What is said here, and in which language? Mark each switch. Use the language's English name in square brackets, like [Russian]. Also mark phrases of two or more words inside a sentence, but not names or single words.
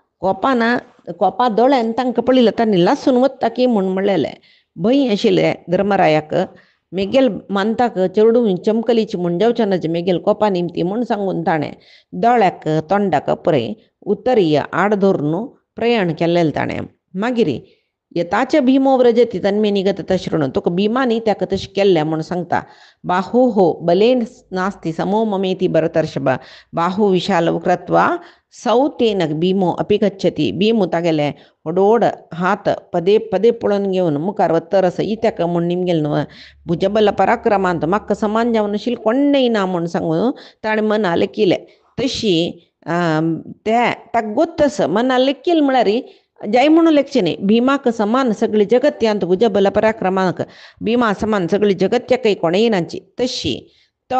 [Konkani] कोपा दोळ्यान तांकां पळयलें तांणी लासून वता की म्हूण म्हणलेलें भंय आशिल्लें धर्मरायाक मेगेल मानताक चेडूं चमकलीची म्हूण जावचें नज मेगेल कोपा निमती म्हूण सांगून ताणें दोळ्याक तोंडाक पुरय उत्तरीय आड धरून प्रयाण केल्लें ताणें मागीर यताचे [Sanskrit] भीमो व्रजती तन्मे निगत तशृणु [Konkani] तुका भिमानी ताका तशें केल्लें म्हूण सांगता [Sanskrit] बाहू हो बलेन नास्ति समो ममेति भरतर्षभ बाहू विशाल कृत्वा सौतेन भीमो अपि गच्छति [Konkani] भीमू तागेले ओडोड हात पदे पदे पळोवन घेवन मुखार वत्तरस इत्याक म्हूण निमगेल न्हू भुजबल पराक्रमांत म्हाका समान जावन आशिल्लें कोण्णय ना म्हूण सांगून ताणें मना लेखिलें तशी ताका गोत्तस मना लेखिल म्हळ्यार जाय म्हणून लेखचें न्ही भिमाक समान सगळी जगत्यांत भुजबल पराक्रमाक भिमा समान सगळी जगत्याकय कोणय नाची तशी तो